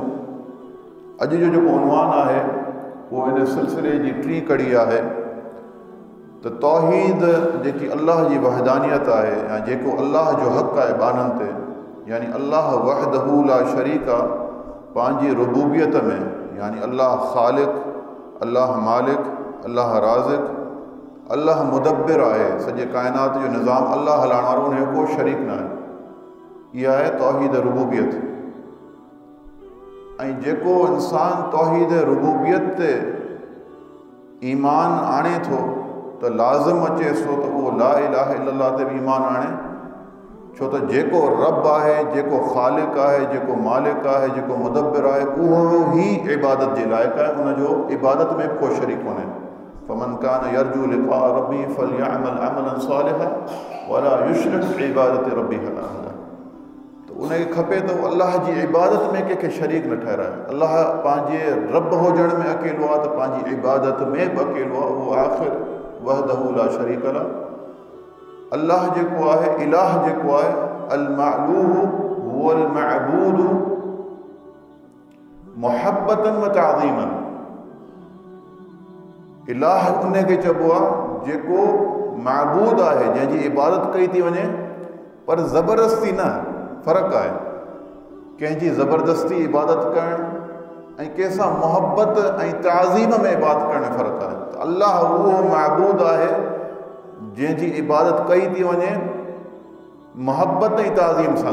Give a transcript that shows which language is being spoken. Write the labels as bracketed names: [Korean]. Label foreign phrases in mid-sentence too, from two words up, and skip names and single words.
[Sindhi] अॼु जो जेको उनवान आहे उहो इन सिलसिले जी टी कड़ी आहे त तौहीद जेकी अल्लाह जी वहदानियत आहे, या जेको अल्लाह जो हक़ आहे बाननि ते, यानी अल्लाह [Arabic] وحده لا شريك [Sindhi] आहे, पंहिंजी रुबूबियत में, यानी अल्लाह ख़ालिक, अल्लाह मालिक, अल्लाह राज़िक़, अल्लाह मुदब्बिर आहे, सॼे काइनात जो निज़ाम अल्लाह हलाइण वारो, उन जो को शरीक न आहे। इहा आहे तौहीद रुबूबियत। ऐं जेको इंसान तौहीद रुबूबियत ते ईमान आणे थो त लाज़िम अचे सो त उहो [Arabic] لا إله إلا الله [Sindhi] ते बि ईमान आणे, छो त जेको रब आहे, जेको ख़ालिक आहे, जेको मालिक आहे, जेको मुदब्बिर आहे, उहो ई इबादत जे लाइक़ु आहे, उनजो इबादत में को शरीक कोन्हे। [Arabic] فمن كان يرجو لقاء ربي فليعمل عملا صالحا ولا يشرك بعبادة ربه أحدا. [Sindhi] त उनखे खपे त अल्लाह जी इबादत में कंहिंखे शरीक न ठहिराए। अल्लाह पंहिंजे रब हुजण में अकेलो आहे त पंहिंजी इबादत में बि अकेलो आहे। उहो आख़िर [Arabic] وحده لا شريك لا. [Sindhi] अल्लाह जेको आहे, इलाह जेको आहे, [Arabic] المألوه هو المعبود محبة وتعظيما. [Sindhi] इलाह उनखे चइबो आहे जेको मअबूद आहे, जंहिंजी इबादत कई थी वञे, पर ज़बरदस्ती न। फ़र्क़ु आहे कंहिंजी ज़बरदस्ती इबादत करणु ऐं कंहिंसां मुहबत ऐं ताज़ीम में इबादत करण में फ़र्क़ु आहे। त अल्लाह उहो मअबूद आहे जंहिंजी इबादत कई थी वञे मुहबत ऐं ताज़ीम सां।